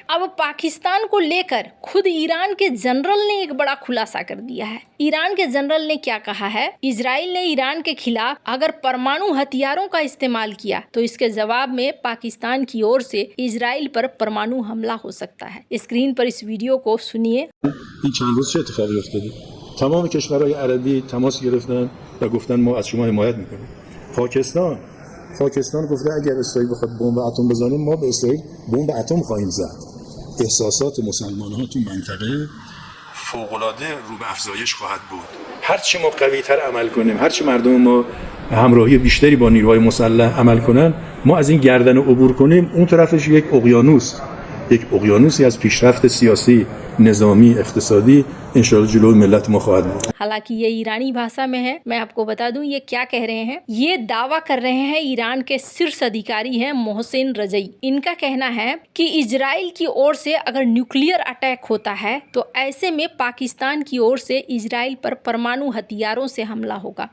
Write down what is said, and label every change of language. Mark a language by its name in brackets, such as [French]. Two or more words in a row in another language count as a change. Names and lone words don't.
[Hindi] अब पाकिस्तान को लेकर खुद ईरान के जनरल ने एक बड़ा खुलासा कर दिया है। ईरान के जनरल ने क्या कहा है? इजराइल ने ईरान के खिलाफ अगर परमाणु हथियारों का इस्तेमाल किया तो इसके जवाब में पाकिस्तान की ओर से इजराइल पर परमाणु हमला हो सकता है। स्क्रीन पर इस वीडियो को सुनिए। [Persian] تمام کشورهای عربی تماس گرفتن و گفتن ما از شما حمایت میکنیم. پاکستان گفته اگر اسرائیل بخواد بمب اتم بزنه ما به اسرائیل بمب اتم خواهیم زد. احساسات مسلمان‌ها تو منطقه فوق‌العاده رو به افزایش خواهد بود. هر چی ما قوی‌تر عمل کنیم، هر چی مردم ما همراهی بیشتری با نیروهای مسلح عمل کنن، ما از این گردن عبور کنیم، اون طرفش یک اقیانوسی از پیشرفت سیاسی، نظامی، اقتصادی इंशाअल्लाह जुलूस मिल्लत में ख्वाद में। [Hindi] हालांकि ये ईरानी भाषा में है। मैं आपको बता दूं ये क्या कह रहे हैं। ये दावा कर रहे हैं ईरान के शीर्ष अधिकारी हैं मोहसिन रजई। इनका कहना है कि इजराइल की ओर से अगर [English] nuclear attack [Hindi] होता है तो ऐसे में पाकिस्तान की ओर से इजराइल पर परमाणु हथियारों से हमला होगा।